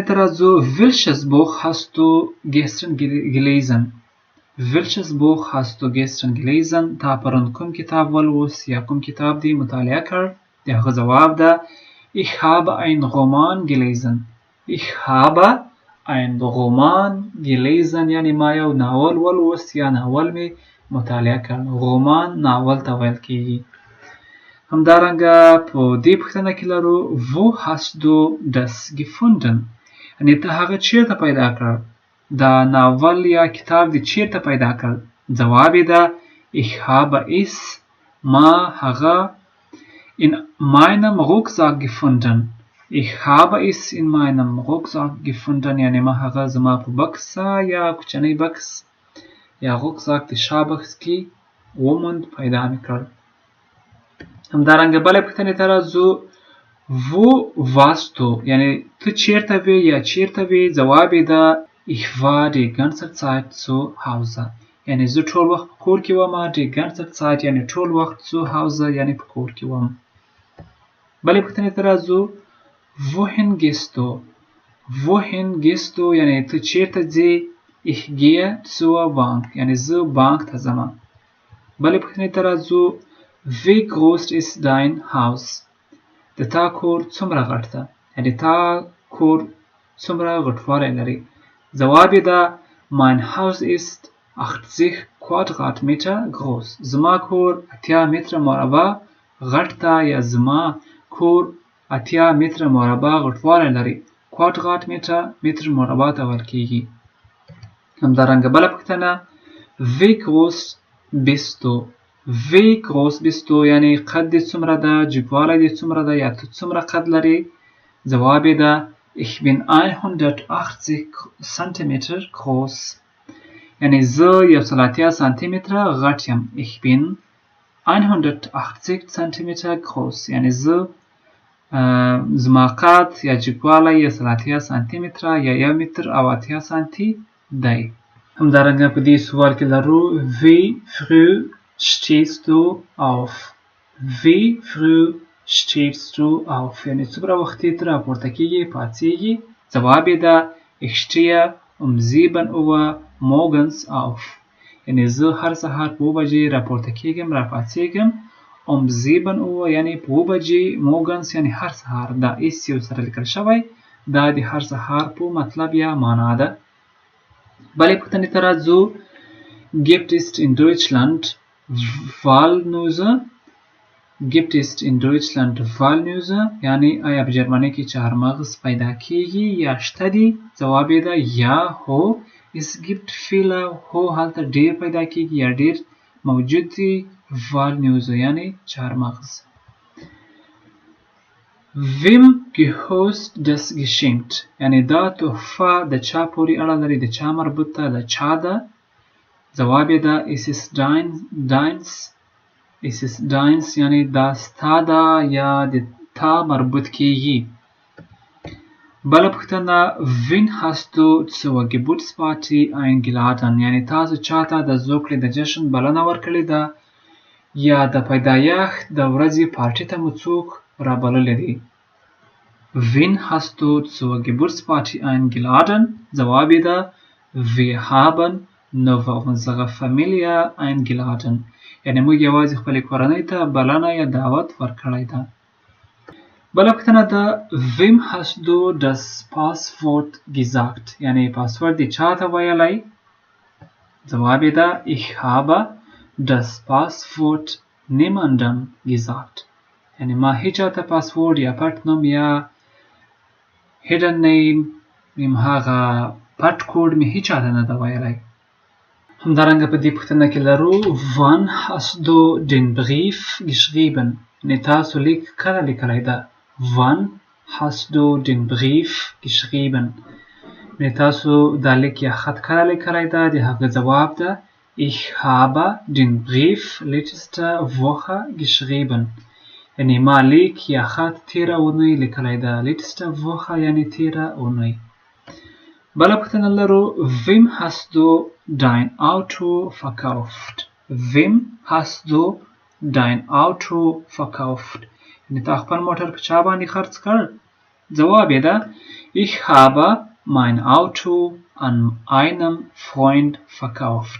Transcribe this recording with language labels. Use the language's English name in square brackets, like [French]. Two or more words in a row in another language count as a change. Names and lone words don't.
[Pashto] ته راځو [German] welches Buch hast du gestern gelesen welches Buch hast du gestern gelesen [Pashto] تا پرون کوم کتاب ولوست یا کوم کتاب دی مطالعه کړ د هغه جواب ده [German] ich habe einen Roman gelesen ich habe einen Roman gelesen [Pashto] یعنی ما یو ناول ولوست یا ناول می مطالعه کړ رومان ناول ته ویل کېږي همدارنګه په دې پوښتنه کې لرو [German] wo hast du das gefunden [Pashto] یعنې ته هغه چیرته پیدا کړ دا ناول یا کتاب دې چیرته پیدا کړ جواب یې ده [German] ich habe es [Pashto] ما هغه [German] in meinem Rucksack gefunden ich habe es in meinem Rucksack gefunden [Pashto] یعنې ما هغه زما په بکس یا کوچنی بکس یا rucksack د شابکس کې وموند پیدا مې کړ همدارنګه بلې پوښتنې ته راځو [German] wo warst du [Pashto] یعنی ته چیرته وې یا چیرته وې جواب یې ده [German] ich war die ganze Zeit zu Hause [Pashto] یعنی زه ټول وخت په کور کې وم [German] die ganze Zeit [Pashto] یعنی ټول وخت [German] zu Hause [Pashto] یعنی په کور کې وم بلې پوښتنې ته راځو wohin [German] gehst du [Pashto] یعنی ته چیرته ځې [German] ich gehe zur Bank [Pashto] یعنی زه بانک ته ځم بلې پوښتنې ته راځو [German] wie groß ist dein Haus [Pashto] د تا کور څومره غټ ده یعنی تا کور څومره غټوالی لري جواب یې ده [German] mein Haus ist 80 Quadratmeter groß. [Pashto] زما کور 80 متره مربع غټ ده یا زما کور 80 متره مربع غټوالی لري. Quadratmeter متر مربع ته ویل کیږي. همدارنګه بله پوښتنه [German] Wie groß bist du? Wie groß bist du [Pashto] یعنی قد دې څومره ده، جګوالی دې څومره ده یا ته څومره قد لري. جواب یې ده [German] Ich bin 180 Zentimeter groß. [Pashto] یعنی زه 180 سانتی متره غټ یم. [German] Ich bin 180 Zentimeter groß. [Pashto] یعنی زه زما قد یا جګوالی 180 سانتی متره یا 1 متر او 80 سانتی دی. همدارنګه په دې سوال کې لرو [German] Wie früh stehst du auf? Wie früh stehst du auf? [Pashto] یعنی څومره وختي ته راپورته کیږي پاڅیږي. جواب یې ده [German] Ich stehe um 7 Uhr morgens auf. [Pashto] یعنی زه هر سهار په 7 بجې راپورته کیږم راپاڅیږم. [German] Um 7 Uhr [Pashto] یعنی په 7 بجې morgens یعنی هر سهار. دا ایس یو سره لیکل شوی. دا د هر سهار په مطلب یا معنا ده. بلې پوښتنې ته راځو [German] Gibt es in Deutschland Walnüsse? Gibt es in Deutschland Walnüsse? [Pashto] یعنی آیا په جرمني کې چهارمغز پیدا کیږي یا شته دي؟ جواب یې ده یا هو [German] Es gibt viele [Pashto] هو هلته ډیر پیدا کیږي یا ډیر موجود دي Walnüsse یعنی چهارمغز. [German] Wem gehört das geschenkt? [Pashto] یعنی دا تحفه د چا پورې اړه لري، د چا مربوط ده، د چا ده. جواب یې ده [German] Es ist deins. Es ist deins [Pashto] یعنی دا ستا ده یا د تا مربوط کیږي. بله پوښتنه [German] Wen hast du zur Geburtsparty eingeladen? [Pashto] یعنی تاسو چاته د زوکړې د جشن بلنه ورکړې ده یا د پیدایښت د ورځې پارټي ته مو څوک رابللی دی. [German] Wen hast du zur Geburtsparty eingeladen? [Pashto] جواب یې ده [German] Wir haben nur unsere Familie eingeladen. [Pashto] یعنی موږ یوازې خپلې کورنۍ ته بلنه یا دعوت ورکړی ده. بله پوښتنه ده [German] Wem hast du das Passwort gesagt? [Pashto] یعنی پاسورد دې چاته ویلی؟ جواب یې ده [German] Ich habe das Passwort niemandem gesagt. [Pashto] یعنی ما هیچاته پاسورد یا پټ نوم یا [English] hidden name [Pashto] هغه پټ کوډ مې هیچاته نه ده ویلی. همدارنګه په دې پوښتنه کې لرو [German] Wann hast du den Brief geschrieben? [Pashto] یعنی تاسو لیک کله لیکلی ده. [German] Wann hast du den Brief geschrieben? [Pashto] یعنی تاسو دا لیک یا خط کله لیکلی ده. د هغه جواب ده [German] Ich habe den Brief letzte Woche geschrieben. [Pashto] یعنی ما لیک یا خط تیره اونۍ لیکلی ده. [German] letzte Woche [Pashto] یعنی تیره اونۍ. بله پوښتنه لرو [German] Wem hast du dein Auto verkauft? Wem hast du dein Auto verkauft? [Pashto] یعنی تا خپل موټر په چا باندې خرڅ کړ؟ جواب یې ده [German] Ich habe mein Auto an einem Freund verkauft.